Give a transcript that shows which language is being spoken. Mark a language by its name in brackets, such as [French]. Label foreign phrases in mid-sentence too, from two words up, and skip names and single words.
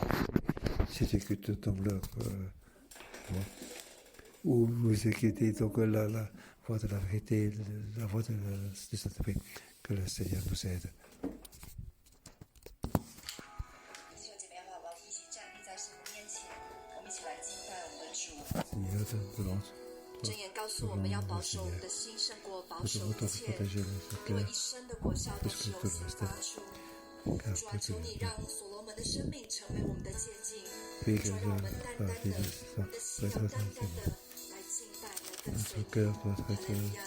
[French] Si tu écoutes ton leur voix, ou vous écoutez donc la voix de la vérité, la voix du Saint-Esprit, que le Seigneur nous aide. Seigneur, devant [Chinese] 箴言告诉我们要保守我们的心胜过保守一切，因为一生的果效都是由心发出。主啊，求你让所罗门的生命成为我们的借镜，主啊，让我们单单的，我们的心要单单的来敬拜，来跟随你。哈利路亚。